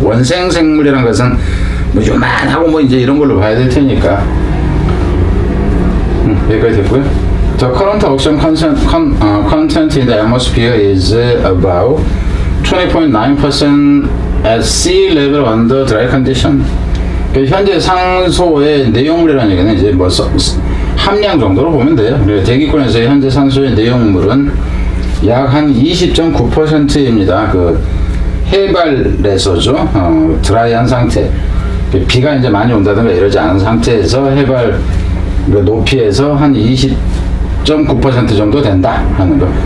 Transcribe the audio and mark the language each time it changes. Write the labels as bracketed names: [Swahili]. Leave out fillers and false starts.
[Korean] 원생 생물이라는 것은 뭐 요만하고 뭐 이제 이런 걸로 봐야 될 테니까. 여기까지 됐고요. [English] The current oxygen content in the atmosphere is about 20.9% at sea level under dry condition. [Korean] 현재 산소의 내용물이라는 얘기는 이제 뭐 함량 정도로 보면 돼요. 대기권에서의 현재 산소의 내용물은 약 한 20.9%입니다. 그 해발에서죠. 드라이한 상태. 비가 이제 많이 온다든가 이러지 않은 상태에서 해발 높이에서 한 20.9% 정도 된다 하는 거.